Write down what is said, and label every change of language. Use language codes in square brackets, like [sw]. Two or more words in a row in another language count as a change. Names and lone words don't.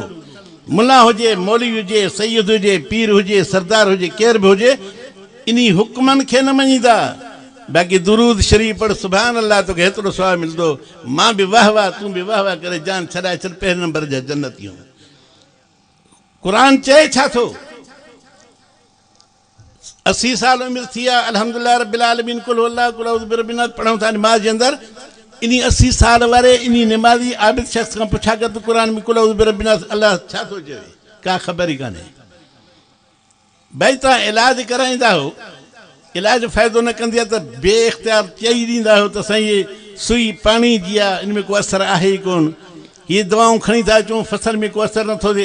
[sd] मुला हुजे, मौलवी हुजे, सैयद हुजे, पीर हुजे, सरदार हुजे, केर बि हुजे, इन हुक्मनि खे न मञींदा। बाक़ी दुरूद शरीफ़ पढ़, [ar] سبحان الله, [sd] तोखे हेतिरो सवाबु मिलंदो। मां बि वाह वाह, तूं बि वाह वाह करे जान छॾाए छॾ, पहिरें नंबर जा जन्नतियूं। क़ुरान चए छा थो? 80 साल उमिरि थी आहे, [ar] الحمد لله رب العالمين قل هو الله قل أعوذ برب الناس [sd] पढ़ूं था निमाज़ जे अंदरि। इन 80 साल वारे इन निमाज़ी आबिद शख़्स खां पुछा कर त क़ुरान में [ar] قل أعوذ برب الناس [sd] अल्लाह छा थो चवे? का ख़बर ई कान्हे। भाई तव्हां इलाज कराईंदा हो, इलाज फ़ाइदो न कंदी आहे त बे इख़्तियार चई ॾींदा हो त साईं ये सुई पाणी जी आहे, इन में को असरु आहे ई कोन, हीअ दवाऊं खणी था अचूं, फसल में को असरु नथो थिए।